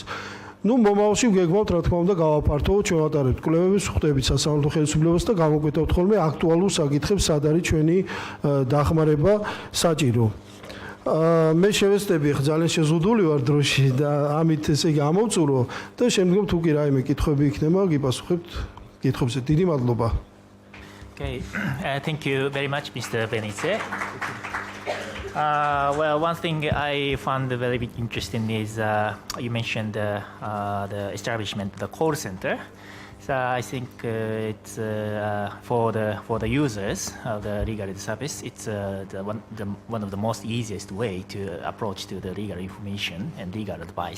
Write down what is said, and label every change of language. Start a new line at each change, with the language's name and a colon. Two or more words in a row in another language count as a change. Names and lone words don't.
Georgian: მომავალში გეგმავთ, რა თქმა უნდა, გავაფართოვოთ, ჩვენ ვატარებთ კვლევების, ვხვდებით სასამართლო ხელისუფლებას და გამოკვეთავთ ხოლმე აქტუალურ საკითხებს, სად არის ჩვენი დახმარება საჭირო. მე შევეცდები, ძალიან შეზღუდული ვარ დროში და ამით ესე იგი ამოვწურო და შემდგომ თუ კი რაიმე კითხვები იქნება, გიპასუხებთ კითხვებზე. დიდი მადლობა.
English: Okay, thank you very much, Mr. Benice. Well, one thing I found very interesting is you mentioned the establishment of the call center. So I think it's for the users of the legal aid service, it's one of the most easiest way to approach to the legal information and legal advice.